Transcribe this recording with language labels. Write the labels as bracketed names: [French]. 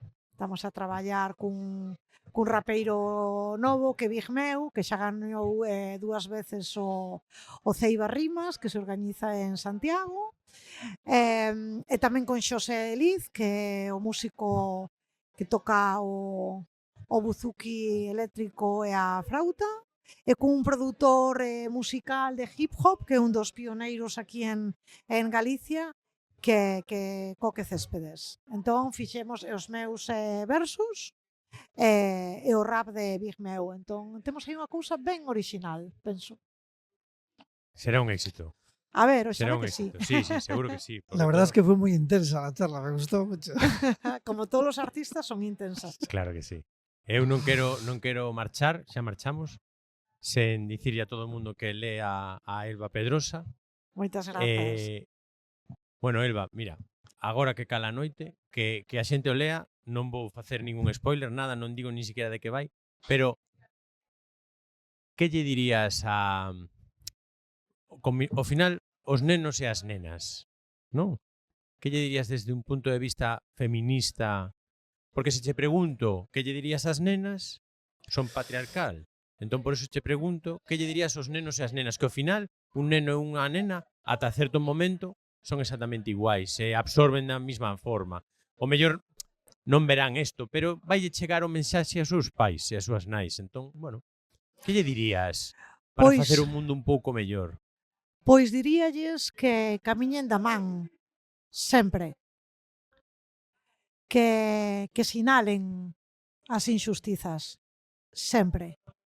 [Galician] Estamos a traballar cun rapeiro novo que é Big Meu, que xa gañou 2 veces o Ceiba Rimas, que se organiza en Santiago, e tamén con Xosé Liz, que é o músico que toca o buzuki eléctrico e a flauta, e cun produtor musical de hip hop, que é un dos pioneiros aquí en Galicia, que Coque Céspedes. Entón fixemos os meus versos e o rap de Big Meu. Entón temos aí unha cousa ben original, penso. Será un éxito. A ver, será un que éxito. [Spanish] sí. Sí, seguro que sí. La verdad es que fue muy intensa la charla, me gustó mucho. [Galician] Como todos os artistas son intensas. Claro que sí. Eu non quero marchar, xa marchamos, sen dicirlle a todo o mundo que lea a Elba Pedrosa. Moitas grazas. Bueno, Elba, mira, agora que cala a noite, que a xente o lea, non vou facer ningún spoiler, nada, non digo [Spanish] ni siquiera [Galician] de que vai, pero que lle dirías ao final, os nenos e as nenas, non? Que lle dirías desde un punto de vista feminista? Porque se che pregunto que lle dirías ás nenas, son patriarcal. Entón, por eso che pregunto que lle dirías aos nenos e as nenas, que ao final, un neno e unha nena, ata certo momento, son exactamente iguais, se absorben da mesma forma. O mellor non verán isto, pero vai chegar o mensaxe aos seus pais e ás súas nais. Entón, bueno, que lle dirías para Pois- facer o mundo un pouco mellor? Pois diríalles que camiñen da man, sempre. Que sinalen as injustizas, sempre.